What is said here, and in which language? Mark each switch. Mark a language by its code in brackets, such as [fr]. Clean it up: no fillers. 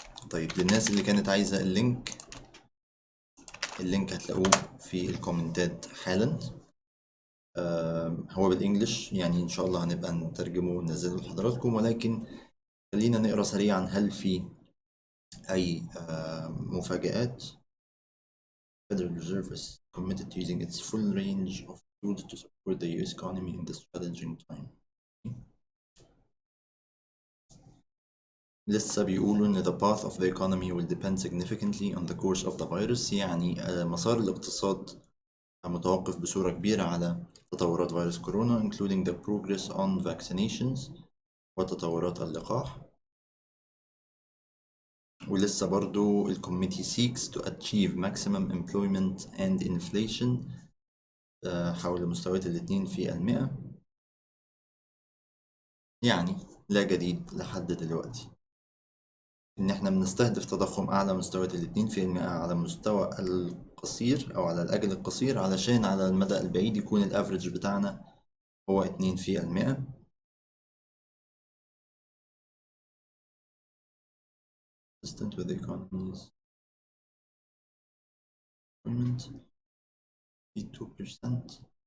[ar] طيب، للناس اللي كانت عايزة اللينك هتلاقوه في الكومنتات حالا. هو بالإنجلش، يعني إن شاء الله هنبقى نترجمه وننزله لحضراتكم، ولكن خلينا نقرأ سريعا هل في أي مفاجآت. [en] Federal Reserve is committed to using its full range of tools to support the US economy in this challenging time. [ar] لسه بيقولوا إن [en] the path of the economy will depend significantly on the course of the virus، [ar] يعني مسار الاقتصاد متوقف بصورة كبيرة على تطورات فيروس كورونا [en] including the progress on vaccinations [ar] وتطورات اللقاح. ولسه برضو ال [en] committee seeks to achieve maximum employment and inflation [ar] حول مستويات [en] 2%. [ar] يعني لا جديد لحد دلوقتي، إن إحنا بنستهدف تضخم أعلى مستويات 2% على المستوى القصير أو على الأجل القصير، علشان على المدى البعيد يكون الأفريج بتاعنا هو 2%. [en] consistent with the economy's employment 2%.